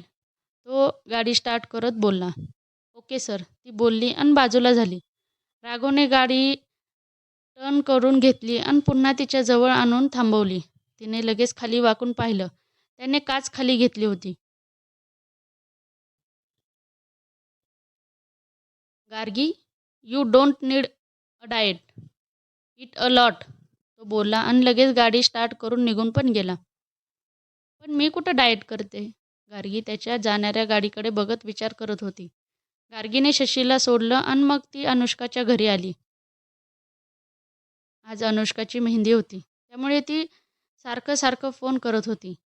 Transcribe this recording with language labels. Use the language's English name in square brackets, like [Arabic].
[Marathi] तो गाडी स्टार्ट करत बोलला. [English] Okay sir. [Marathi] ती बोलली आणि बाजूला झाली. राघवने गाडी टर्न करून घेतली आणि पुन्हा तिच्या जवळ आणून थांबवली. तिने लगेच खाली वाकून पाहिलं. त्याने काच खाली घेतली होती. [English] Gargi, you don't need a diet. Eat a lot. [Marathi] तो बोलला आणि लगेच गाडी स्टार्ट करून निघून पण गेला. पण मी कुठं डाएट करते? गार्गी त्याच्या जाणाऱ्या गाडीकडे बघत विचार करत होती. गार्गीने शशीला सोडलं आणि मग ती अनुष्काच्या घरी आली. आज अनुष्काची मेहंदी होती. त्यामुळे ती सारखं सारखं फोन करत होती.